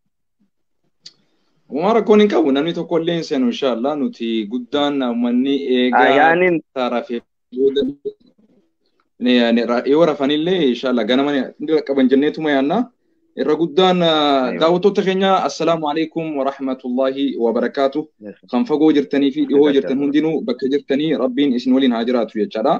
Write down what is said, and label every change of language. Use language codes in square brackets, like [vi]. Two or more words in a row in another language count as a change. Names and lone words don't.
[om] Umar koni qabu namni tokko illee hin seenu inshallah nuti guddaan uummanni eegaa taarafee yoo rafanillee inshallah ganama qaban jenneetuma yaanna. Irra guddaan daawwattoota keenya [ar] السلام عليكم ورحمة الله وبركاته. [om] Kan fagoo jirtanii fi dhihoo jirtan hundinuu bakka jirtanii rabbiin isin waliin haa jiraatu jechaadha.